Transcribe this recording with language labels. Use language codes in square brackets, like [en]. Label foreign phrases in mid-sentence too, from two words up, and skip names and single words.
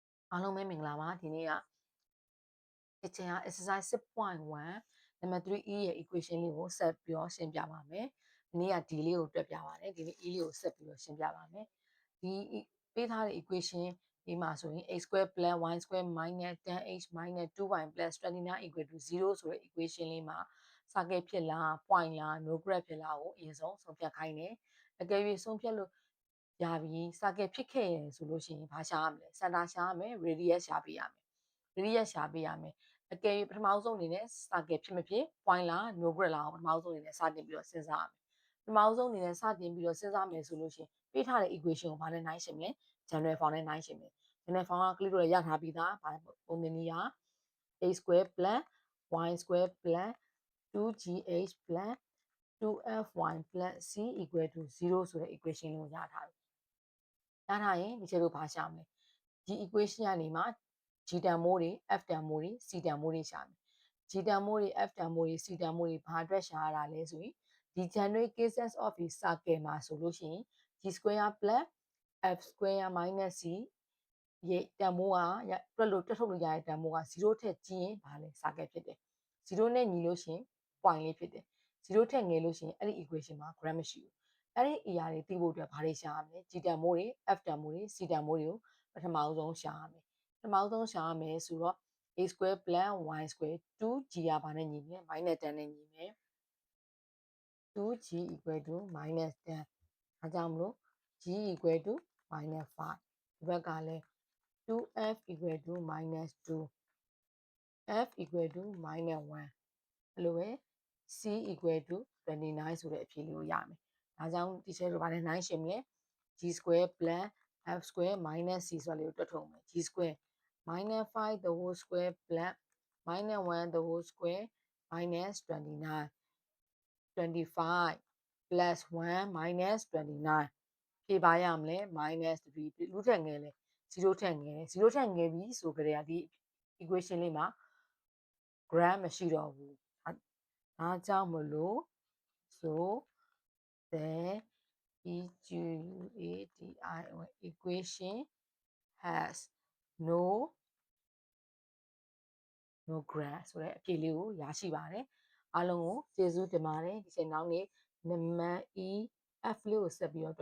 [my] အားလုံးပဲမင်္ဂလာပါဒီနေ့က [en] kitchen exercise 6.1 number 3e [my] ရဲ့ equation လေးကိုဆက်ပြီးတော့ရှင်းပြပါမယ်ဒီနေ့ကဒီလေးကိုတွက်ပြပါတယ်ဒီနေ့ e လေးကိုဆက်ပြီးတော့ရှင်းပြပါမယ်ဒီပေးထားတဲ့ equation ဒီမှာဆိုရင် [en] x square plus y square minus 10h minus 2y plus 29 equal to 0 [my] ဆိုတဲ့ equation လေးမှာ circle ဖြစ်လား point လား [en] no graph [my] ဖြစ်လားကိုအရင်ဆုံးဆုံးဖြတ်ခိုင်းတယ်အကယ် ၍ဆုံးဖြတ်လို့ရပြီ circle ဖြစ်ခဲ့ရင်ဆိုလို့ရှိရင်ဘာရှာရမလဲ center ရှာရမယ် radius ရှာပေးရမယ် radius ရှာပေးရမယ်အကယ်၍ပထမဆုံးအနေနဲ့ circle ဖြစ်မဖြစ် point လား [en] no graph [my] လားပထမဆုံးအနေနဲ့စတင်ပြီးတော့စဉ်းစားရမယ်ပထမဆုံးအနေနဲ့စတင်ပြီးတော့စဉ်းစားမယ်ဆိုလို့ရှိရင် ပေးထားတဲ့ equation ကိုဘာနဲ့နှိုင်းယှဉ်မလဲ [en] general form [my] နဲ့နှိုင်းယှဉ်မယ် [en] general form [my] က click လို့ရထားပြီးသားပုံသင်နည်းက [en] a square plus y square plus 2gh plus 2fy plus c equal to 0 [my] ဆိုတဲ့ equation ကိုရထားပြီရထား ရင်ဒီချက်တို့ဘာရှာမလဲဒီ equation ကနေမှ g တန်မိုးတွေ f တန်မိုးတွေ c တန်မိုးတွေရှာမယ် g တန်မိုးတွေ f တန်မိုးတွေ c တန်မိုးတွေဘာအတွက် ရှာရတာလဲဆိုရင်ဒီ [en] general cases of a circle [my] မှာဆိုလို့ရှိရင် [en] g square plus f square minus c [my] ရဲ့တန်မိုးက တွက်ထုတ်လို့ရတဲ့တန်မိုးက0ထက်ကြီးရင်ဘာလဲ circle ဖြစ်တယ်0နဲ့ညီလို့ရှိရင် point လေးဖြစ်တယ်0ထက်ငယ်လို့ရှိရင်အဲ့ဒီ equation မှာ graph မရှိဘူးအဲ့ဒီ ER တွေသိဖို့အတွက်ဘာတွေရှာရမလဲ g တန်မိုးတွေ f တန်မိုးတွေ c တန်မိုးတွေကိုပထမဆုံးရှာရမယ်ပထမဆုံးရှာရမယ်ဆိုတော့ [en] a square plus y square 2g [my] ကဘာနဲ့ညီမလဲ minus 10နဲ့ညီမယ် [en] 2g equal to minus 10 [my] ဒါကြောင့်မလို့ [en] g equal to minus 5 [my] ဒီဘက်ကလည်း [en] 2f equal to minus 2 f equal to minus 1 [my] အဲ့လိုပဲ [en] c equal to 29 [my] ဆိုတဲ့အဖြေလေးကိုရမယ်ဒါကြောင့်ဒီချက်တို့ဘာနဲ့နှိုင်းယှဉ်မလဲ [en] g square plus f square minus c [my] ဆိုတာလေးကိုတွက်ထုတ်မယ် [en] g square minus 5 the whole square plus minus 1 the whole square minus 29 [my] 25 plus 1 minus 29 ဖြေပါရမလဲ minus 3လူထက်ငယ်လဲ0ထက်ငယ်0ထက်ငယ်ပြီဆိုကြတဲ့ဒီ equation လေးမှာ graph မရှိတော့ဘူးဒါကြောင့်မလို့ [en] so the equation has no graph [my] ဆိုတဲ့အဖြေလေးကိုရရှိပါတယ်အားလုံးကိုကျေးဇူးတင်ပါတယ်ဒီချိန်နောက်နေ့နံပါတ် E F လေးကိုဆက်ပြီးတော့